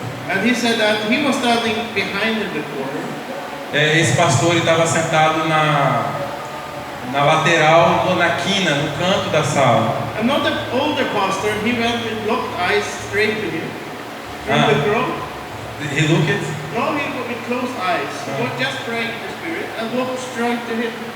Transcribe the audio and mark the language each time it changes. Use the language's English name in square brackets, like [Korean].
[English] And he said that he was standing behind the corner. [Portuguese] Esse pastor estava sentado na lateral, na quina, no canto da sala. [English] And not the older pastor, he went with locked eyes straight to him. In the crowd. He looked it? No, he went with closed eyes. He was just praying in the spirit and walked straight to him.